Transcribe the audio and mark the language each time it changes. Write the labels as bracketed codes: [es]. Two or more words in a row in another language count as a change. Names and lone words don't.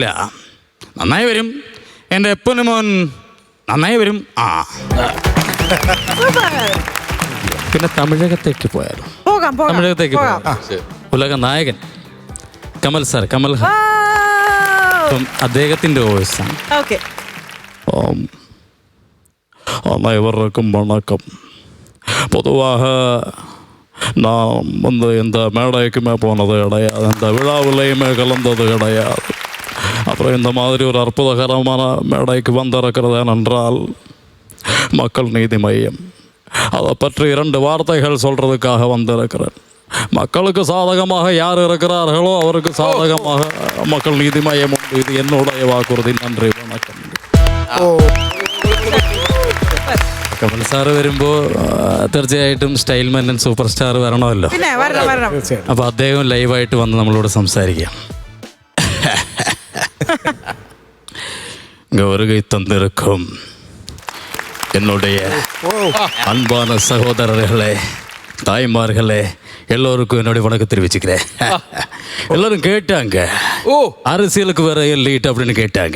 [ml] നന്നായി വരും എൻ്റെ പൊന്നു മോൻ, നന്നായി വരും. പിന്നെ തമിഴകത്തേക്ക് പോയാലോ? തമിഴകത്തേക്ക് പോയാൽ ഉലക നായകൻ കമൽ സാർ, കമൽ അദ്ദേഹത്തിന്റെ വോയിസാണ്. [ta] அனைவருக்கும் வணக்கம். பொதுவாக நான் இந்த மேடைக்குமே போனது கிடையாது, இந்த விழாவிலையுமே கலந்தது கிடையாது. அப்புறம் இந்த மாதிரி ஒரு அற்புதகரமான மேடைக்கு வந்திருக்கிறது ஏனென்றால் மக்கள் நீதி மையம். அதை பற்றி 2 வார்த்தைகள் சொல்கிறதுக்காக வந்திருக்கிறேன். மக்களுக்கு சாதகமாக யார் இருக்கிறார்களோ அவருக்கு சாதகமாக மக்கள் நீதிமயம் உண்டு. இது என்னுடைய வாக்குறுதி. நன்றி, வணக்கம். [ml] കമൽ സാറ് വരുമ്പോൾ തീർച്ചയായിട്ടും സ്റ്റൈൽ മന്നൻ [en] super star [ml] വരണമല്ലോ. പിന്നെ വരണം. അപ്പോൾ അദ്ദേഹം ലൈവായിട്ട് വന്ന് നമ്മളോട് സംസാരിക്കാം. [ta] வருகை தந்திருக்கும் என்னுடைய அன்பான சகோதரர்களே, தாய்மார்களே, எல்லோருக்கும் என்னுடைய வணக்கம் தெரிவிச்சுக்கிறேன். எல்லாரும் கேட்டாங்க, அரசியலுக்கு வர லீட் அப்படின்னு கேட்டாங்க.